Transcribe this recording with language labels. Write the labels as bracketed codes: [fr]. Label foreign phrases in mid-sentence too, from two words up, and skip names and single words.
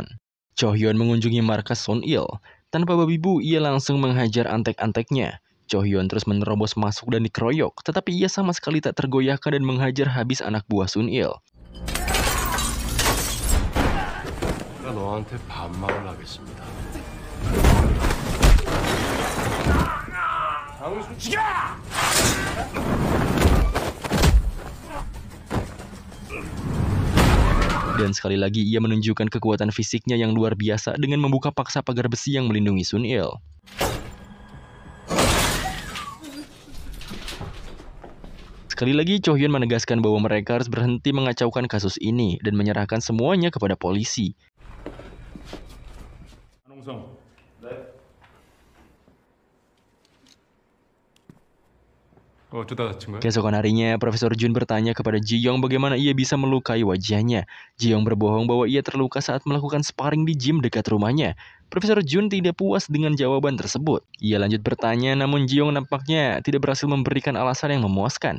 [id] Cho Hyun mengunjungi markas Sun-il. Tanpa babi bu, ia langsung menghajar antek-anteknya. Cho Hyun terus menerobos masuk dan dikeroyok, tetapi ia sama sekali tak tergoyahkan dan menghajar habis anak buah Sun-il. [ko] 제가 너한테 반말을 하겠습니다. 장수 죽여! [id] Dan sekali lagi ia menunjukkan kekuatan fisiknya yang luar biasa dengan membuka paksa pagar besi yang melindungi Sun-il. Sekali lagi Cho Hyun menegaskan bahwa mereka harus berhenti mengacaukan kasus ini dan menyerahkan semuanya kepada polisi. [ko] 우성. 어쩌다 다친 거야? [id] Keesokan harinya, Profesor Jun bertanya kepada Ji-young bagaimana ia bisa melukai wajahnya. Ji-young berbohong bahwa ia terluka saat melakukan sparring di gym dekat rumahnya. Profesor Jun tidak puas dengan jawaban tersebut. Ia lanjut bertanya, namun Ji-young nampaknya tidak berhasil memberikan alasan yang memuaskan.